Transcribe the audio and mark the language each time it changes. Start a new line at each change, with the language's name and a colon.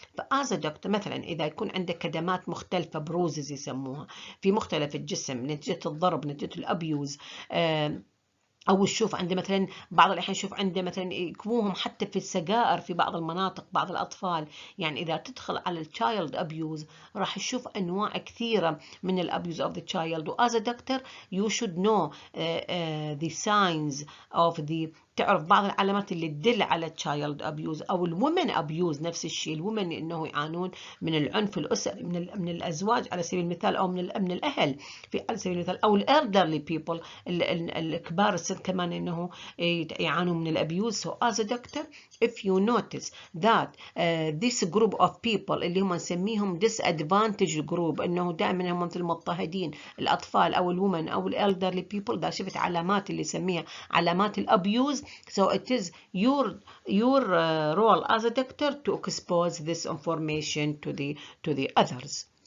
Arabic: فآز دكتور مثلا إذا يكون عنده كدمات مختلفة، بروزز يسموها، في مختلف الجسم نتيجة الضرب، نتيجة الأبيوز، أو نشوف عنده مثلا بعض الأحيان نشوف عنده مثلا يكووهم حتى في السجائر في بعض المناطق، بعض الأطفال. يعني إذا تدخل على الchild abuse راح تشوف أنواع كثيرة من الabuse of the child.
English: وas a doctor you should know the signs of the،
Arabic: تعرف بعض العلامات اللي تدل على
English: child abuse أو الwomen abuse.
Arabic: نفس الشيء الwomen إنه يعانون من العنف الأسري من الأزواج على سبيل المثال، أو من الأهل على سبيل المثال، أو elderly people الكبار السن كمان إنه يعانوا من الأبيوز.
English: So as a doctor if you notice that this group of people
Arabic: اللي هم نسميهم
English: disadvantaged group،
Arabic: إنه دائما هم مثل المضطهدين، الأطفال أو الwomen أو elderly people، إذا شفت علامات اللي يسميها علامات الأبيوز،
English: so it is your role as a doctor to expose this information to the others.